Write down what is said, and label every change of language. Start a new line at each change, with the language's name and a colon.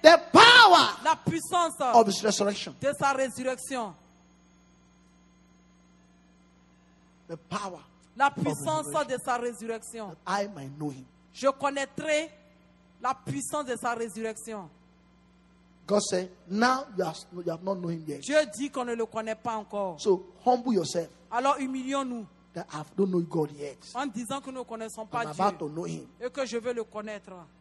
English: the power
French: la puissance
English: of His resurrection.
French: de sa résurrection.
English: The power.
French: La puissance de sa résurrection.
English: I might know Him.
French: Je connaîtrai la puissance de sa résurrection.
English: God said, now you have not known Him yet.
French: Dieu dit qu'on ne le connaît pas encore.
English: So humble yourself.
French: Alors humilions-nous
English: That I don't know God yet.
French: en disant que nous ne connaissons pas
English: I'm
French: Dieu
English: about to know Him.
French: et que je veux le connaître.